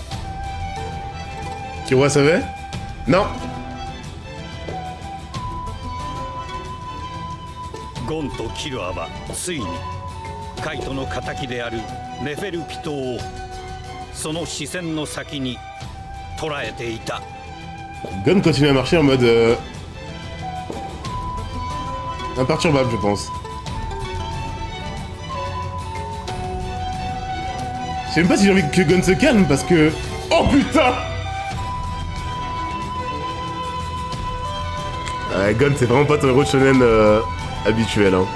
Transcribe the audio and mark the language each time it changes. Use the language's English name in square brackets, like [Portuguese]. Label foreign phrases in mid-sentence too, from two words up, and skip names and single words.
[French] Kiro savait? Non. [Japanese] ゴンとキルアはついにカイトの仇であるネフェルピトをその視線の先に捉えていた。 [French] Gon continue à marcher en mode imperturbable, je pense. Je sais même pas si j'ai envie que Gon se calme parce que... Oh putain! Ouais, Gon c'est vraiment pas ton héros de shonen habituel, hein.